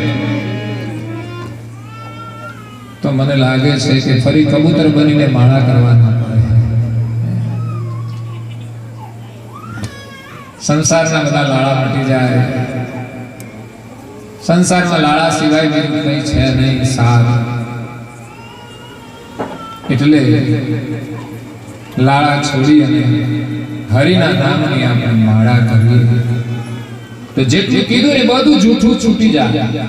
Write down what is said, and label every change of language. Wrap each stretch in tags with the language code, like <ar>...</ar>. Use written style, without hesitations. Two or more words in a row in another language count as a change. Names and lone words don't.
<gu>તો મને લાગે છે કે ફરી કબૂતર બનીને માળા કરવાના સંસારના બધા લાળા મટી જાય. સંસારમાં લાળા સિવાય બીજું કંઈ છે નહીં, સાર. એટલે લાળા છોડી અને હરિના નામની આપણે માળા કરીએ તો જેટલું કીધું ને બધું જૂઠું છૂટી જાય.</gu>